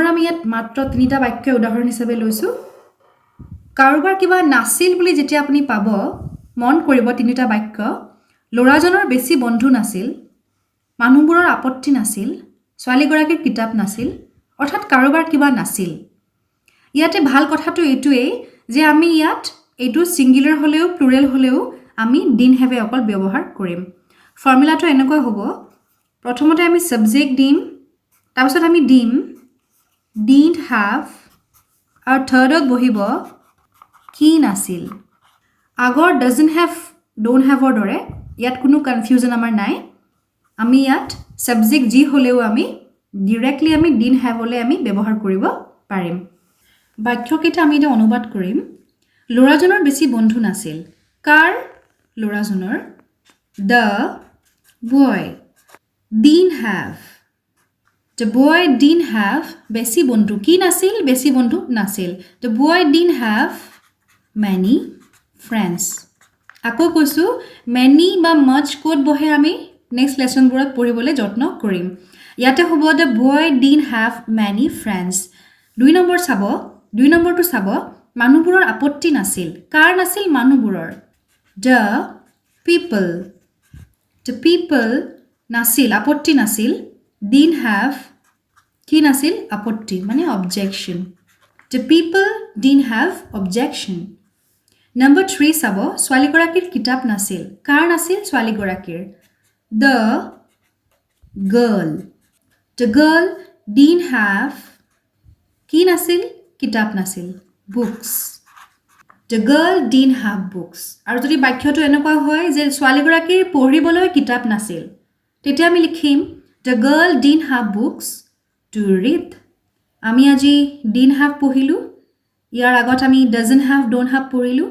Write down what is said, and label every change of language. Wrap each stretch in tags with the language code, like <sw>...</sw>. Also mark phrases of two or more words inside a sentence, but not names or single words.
<as>আমি ইয়াত মাত্ৰ তিনিটা বাক্য উদাহৰণ হিচাপে লৈছো কাৰোবাৰ কিবা নাছিল বুলি যেতিয়া আপুনি পাব মন কৰিব তিনিটা বাক্য লৰাজনৰ বেছি বন্ধু নাছিল মানুহবোৰৰ আপত্তি নাছিল ছোৱালী গৰাকীৰ কিতাপ নাছিল অৰ্থাৎ কাৰোবাৰ কিবা নাছিল ইয়াতে ভাল কথাটো এইটোৱেই যে আমি ইয়াত এইটো সিঙ্গুলাৰ হলেও প্লুৰেল হলেও আমি</as> <en>didn't have</en> <as>অকল ব্যৱহাৰ কৰিম ফৰ্মুলাটো এনেকৈ হ'ব প্ৰথমতে আমি সাবজেক্ট দিম তাৰপিছত আমি দিম</as> <en>didn't have</en> <as>আৰু থাৰ্ডত বহিব কি নাছিল আগৰ</as> <en>doesn't have don't have</en> <as>ৰ দৰে ইয়াত কোনো কনফিউজন আমাৰ নাই আমি ইয়াত সাবজেক্ট যি হলেও আমি ডাইৰেক্টলি আমি</as> <en>didn't have</en> <as>হলে আমি ব্যৱহাৰ কৰিব পাৰিম বাক্যকেইটা আমি এটা অনুবাদ কৰিম লৰাজনৰ বেছি বন্ধু নাছিল কাৰ লৰাজনৰ the</as> <en>boy didn't have the boy didn't have</en> <as>বেছি বন্ধু কি নাছিল বেছি বন্ধু নাছিল</as> <en>the boy didn't have many friends</en> <as>আকৌ কৈছো many বা much কোড বহে আমি নেক্সট লেসনবোৰত পঢ়িবলৈ যত্ন কৰিম ইয়াতে হ'ব</as> <en>the boy didn't have many friends</en> <as>2 নম্বৰটো চাব মানুহবোৰৰ আপত্তি নাছিল কাৰ নাছিল মানুহবোৰৰ the people নাছিল আপত্তি নাছিল</as> <en>didn't have</en> <as>কি নাছিল আপত্তি মানে</as> <en>objection the people didn't have objection number 3</en> <as>চাব ছোৱালী গৰাকীৰ কিতাপ নাছিল কাৰ নাছিল ছোৱালী গৰাকীৰ</as> <en>the girl didn't have</en> <as>কি নাছিল কিতাপ নাছিল</as> <en>books the girl didn't have books.</en> <as>আৰু যদি বাক্যটো এনেকুৱা হয় যে ছোৱালীগৰাকীৰ পঢ়িবলৈ কিতাপ নাছিল, তেতিয়া আমি লিখিম</as> <en>the girl didn't have books to read.</en> <as>আমি আজি</as> <en>didn't have</en> <as>পঢ়িলোঁ, ইয়াৰ আগত আমি</as> <en>doesn't have don't have</en> <as>পঢ়িলোঁ।</as>